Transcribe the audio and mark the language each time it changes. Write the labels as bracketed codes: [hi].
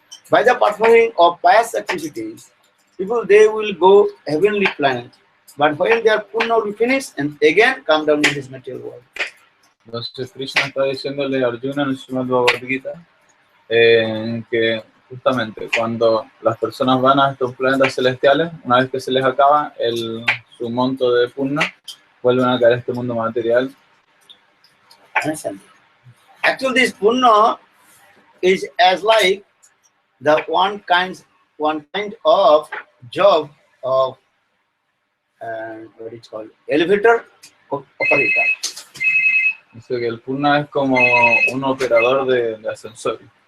[en] By the performing of pious activities, people they will go heavenly planet. But when their punna will finish and again come down in this material world. [es] Entonces Krishna está diciéndole a Arjuna en el Srimad Bhagavad Gita que justamente cuando las personas van a estos planetas celestiales, una vez que se les acaba su monto de Purna, vuelven a caer a este mundo material. [en] Actually, this punna is as like the one kind of job of what is called elevator operator. [es] Dice que el Purna es como un operador de ascensor.